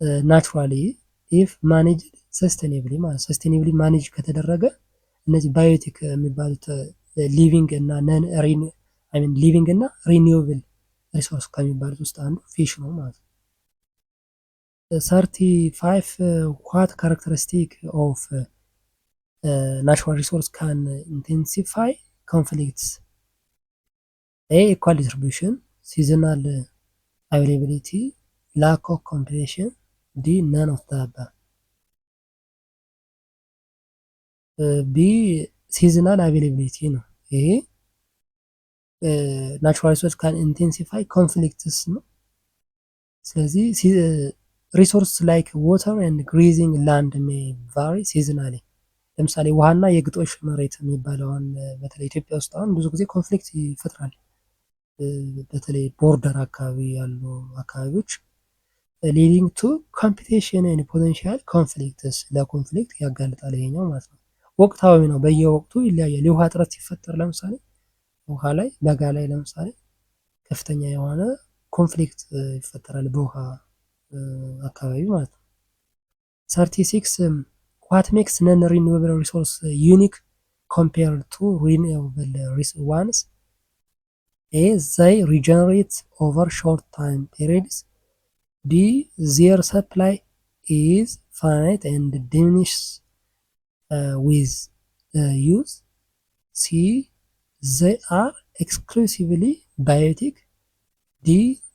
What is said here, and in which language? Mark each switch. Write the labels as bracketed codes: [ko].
[en] ናቹራሊ ኢፍ ማኔጅድ ሰስቴኔብሊ [am] ማለት ሰስቴኔብሊ ማኔጅ ከተደረገ እነዚህ [en] ባዮቲክ [am] የሚባሉት [en] ሊቪንግ [am] እና ነን ሊቪንግ እና [en] ሪኒዌብል ሪሶርስ [am] ከሚባሉት ውስጥ አንዱ ፊሽ ነው ማለት ነው። [en] 35 ዋት ካራክተሪስቲክ ኦፍ natural resource can intensify conflicts? A. Equal distribution, seasonal availability, lack of competition, D. None of the above. B. seasonal availability [am] ነው። ይሄ [en] ናቹራል ሪሶርስ ካን ኢንቴንሲፋይ ኮንፍሊክትስ [am] ነው። ስለዚህ [en] ሪሶርስ ላይክ ዋተር ኤንድ ግሬዚንግ ላንድ ሜይ ቫሪ ሲዝናሊ። [am] ለምሳሌ ውሃና የግጦሽ መሬት የሚባለውን በተለይ ኢትዮጵያ ውስጥ አሁን ብዙ ጊዜ ኮንፍሊክት ይፈጥራል። በተለይ ቦርደር አካባቢ ያሉ አካባቢዎች ሊዲንግ ቱ ኮምፒቲሽን ኤንድ ፖቴንሻል ኮንፍሊክትስ ለኮንፍሊክት ያጋልጣል ይሄኛው ማለት ነው። ወቅታዊ ነው፣ በየወቅቱ ይለያያል። የውሃ እጥረት ሲፈጠር ለምሳሌ ውሃ ላይ በጋ ላይ ለምሳሌ ከፍተኛ የሆነ ኮንፍሊክት ይፈጠራል በውሃ አካባቢ ማለት ነው። [en] 36 what makes non-renewable resource unique compared to renewable ones? A. They regenerate over short time periods. B. Their supply is finite and diminishes with use. C. They are exclusively biotic. D.